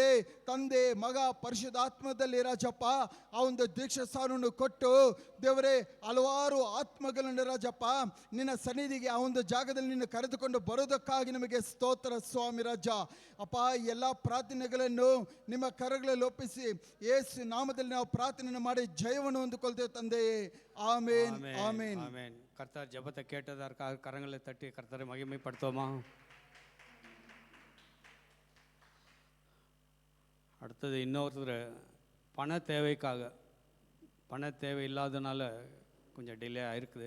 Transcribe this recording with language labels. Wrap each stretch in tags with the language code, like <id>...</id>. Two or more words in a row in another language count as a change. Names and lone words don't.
<kn>ತಂದೆ, ಮಗ, ಪರಿಶುದ್ಧ ಆತ್ಮದಲ್ಲಿ ರಾಜಪ್ಪ ಆ ಒಂದು ದೀಕ್ಷಾ ಸ್ಥಾನವನ್ನು ಕೊಟ್ಟು ದೇವರೇ ಹಲವಾರು ಆತ್ಮಗಳನ್ನು ರಾಜಪ್ಪ ನಿನ್ನ ಸನ್ನಿಧಿಗೆ ಆ ಒಂದು ಜಾಗದಲ್ಲಿ ನಿನ್ನ ಕರೆದುಕೊಂಡು ಬರೋದಕ್ಕಾಗಿ ನಮಗೆ ಸ್ತೋತ್ರ ಸ್ವಾಮಿ ರಾಜ ಅಪ್ಪ. ಎಲ್ಲ ಪ್ರಾರ್ಥನೆಗಳನ್ನು ನಿಮ್ಮ ಕರಗಳಲ್ಲಿ ಒಪ್ಪಿಸಿ ಯೇಸು ನಾಮದಲ್ಲಿ ನಾವು ಪ್ರಾರ್ಥನೆ ಮಾಡಿ ಜಯವನ್ನು ಹೊಂದಿಕೊಳ್ತೇವೆ ತಂದೆಯೇ.</kn> <ta>ஆமென் ஆமென் ஆமென். கர்த்தர் ஜெபத்தை கேட்டதற்காக கரங்களை தட்டி கர்த்தரை மகிமைப்படுத்துவோமா? அடுத்தது இன்னொருத்தர் பண தேவை இல்லாதனால கொஞ்சம் டிலே ஆயிருக்குது.</ta>